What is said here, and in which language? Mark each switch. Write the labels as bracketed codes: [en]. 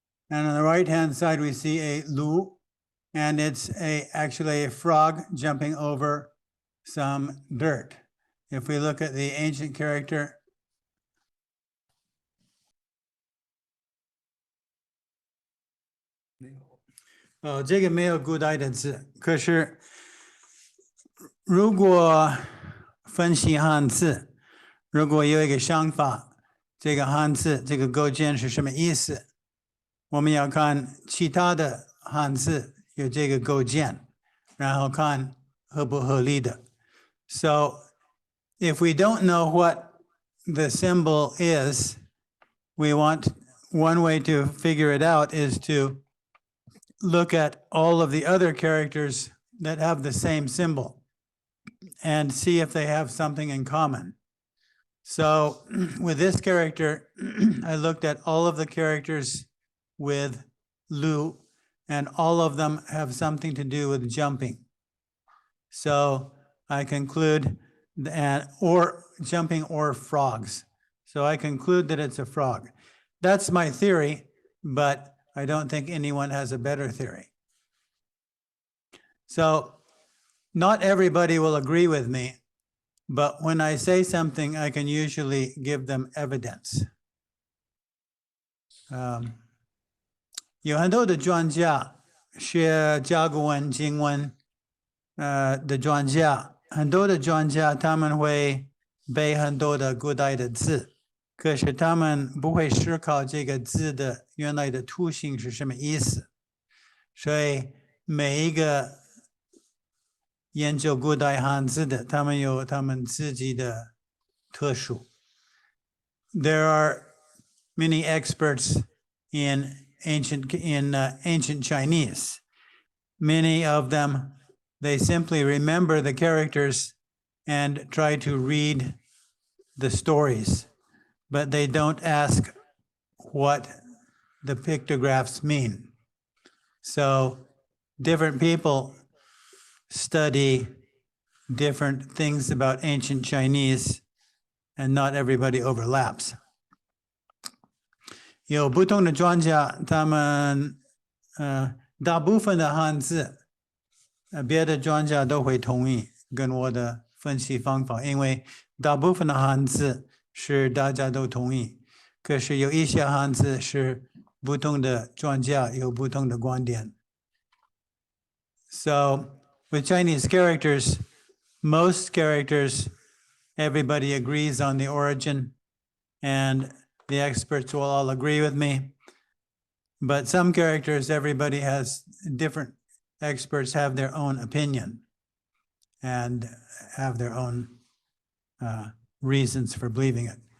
[en] And on the right-hand side, we see a lu, and it's actually a frog jumping over some dirt. If we look at the ancient character, [zh] 这个没有古代的字，可是如果分析汉字，如果有一个想法，这个汉字这个构建是什么意思？我们要看其他的汉字有这个构建，然后看合不合理的。 [en] So if we don't know what the symbol is, we want one way to figure it out is to look at all of the other characters that have the same symbol and see if they have something in common. So with this character, I looked at all of the characters with Lu, and all of them have something to do with jumping. So I conclude that, or jumping or frogs. So I conclude that it's a frog. That's my theory, but I don't think anyone has a better theory. So not everybody will agree with me, but when I say something, I can usually give them evidence. [zh] 有很多的专家学甲骨文、经文的专家，很多的专家他们会背很多的古代的字。可是他们不会思考这个字的原来的图形是什么意思，所以每一个研究古代汉字的，他们有他们自己的特殊。 [en] There are many experts in ancient Chinese. Many of them, they simply remember the characters and try to read the stories. But they don't ask what the pictographs mean. So different people study different things about ancient Chinese, and not everybody overlaps. [zh] 有不同的专家，他们大部分的汉字，别的专家都会同意跟我的分析方法，因为大部分的汉字是大家都同意，可是有一些汉字是不同的专家有不同的观点。 [en] So with Chinese characters, most characters, everybody agrees on the origin, and the experts will all agree with me. But some characters, everybody has different, experts have their own opinion and have their own reasons for believing it.